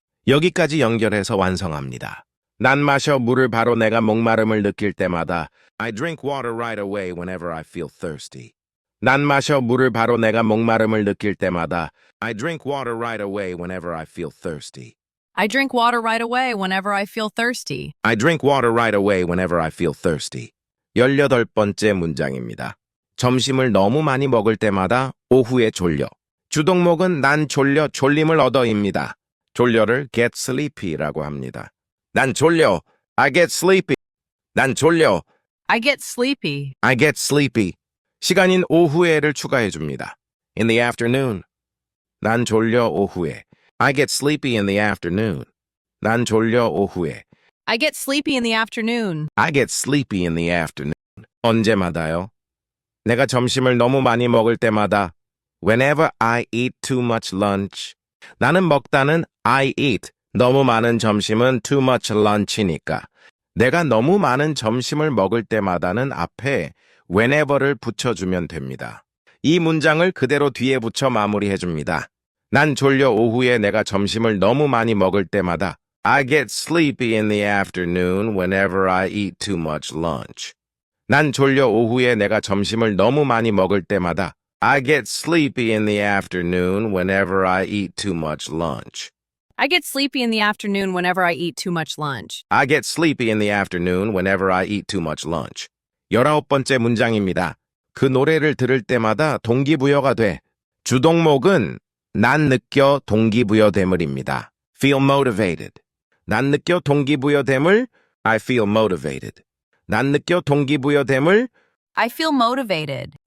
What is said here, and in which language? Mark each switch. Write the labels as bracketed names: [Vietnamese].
[Korean] 여기까지 연결해서 완성합니다. 난 마셔 물을 바로 내가 목마름을 느낄 때마다. [English] I drink water right away whenever I feel thirsty. [Korean] 난 마셔 물을 바로 내가 목마름을 느낄 때마다. [English] I drink water right away whenever I feel thirsty. I drink water right away whenever I feel thirsty. I drink water right away whenever I feel thirsty. [Korean] 18번째 문장입니다. 점심을 너무 많이 먹을 때마다 오후에 졸려. 주동목은 난 졸려 졸림을 얻어입니다. 졸려를 [English] get sleepy [Korean] 라고 합니다. 난 졸려. [English] I get sleepy. [Korean] 난 졸려. [English] I get sleepy. I get sleepy. [Korean] 시간인 오후에를 추가해 줍니다. [English] In the afternoon. [Korean] 난 졸려 오후에. [English] I get sleepy in the afternoon. [Korean] 난 졸려 오후에. [English] I get sleepy in the afternoon. I get sleepy in the afternoon. [Korean] 언제마다요? 내가 점심을 너무 많이 먹을 때마다. [English] Whenever I eat too much lunch. [Korean] 나는 먹다는 [English] I eat. [Korean] 너무 많은 점심은 [English] too much lunch [Korean] 니까. 내가 너무 많은 점심을 먹을 때마다는 앞에 whenever를 붙여주면 됩니다. 이 문장을 그대로 뒤에 붙여 마무리해줍니다. 난 졸려 오후에 내가 점심을 너무 많이 먹을 때마다. [English] I get sleepy in the afternoon whenever I eat too much lunch. [Korean] 난 졸려 오후에 내가 점심을 너무 많이 먹을 때마다. [English] I get sleepy in the afternoon whenever I eat too much lunch. I get sleepy in the afternoon whenever I eat too much lunch. I get sleepy in the afternoon whenever I eat too much lunch. [Korean] 19번째 문장입니다. 그 노래를 들을 때마다 동기부여가 돼. 주동목은 난 느껴 동기부여됨을입니다. [English] Feel motivated. [Korean] 난 느껴 동기부여됨을 [English] I feel motivated. [Korean] 난 느껴 동기부여됨을 [English] I feel motivated.